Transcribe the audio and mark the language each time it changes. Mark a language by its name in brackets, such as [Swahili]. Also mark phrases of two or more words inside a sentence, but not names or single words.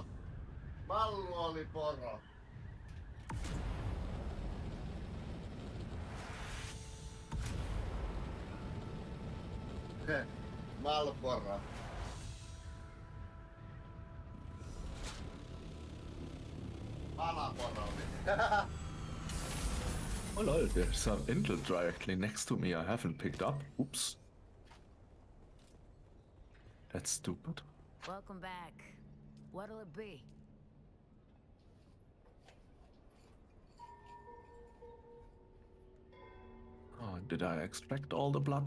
[Finnish] Mallu oli poro. Mallu poro. Pala poro. [English] Oh lol, there's an intel directly next to me I haven't picked up. Oops. That's stupid. Welcome back. What'll it be? Oh, did I extract all the blood?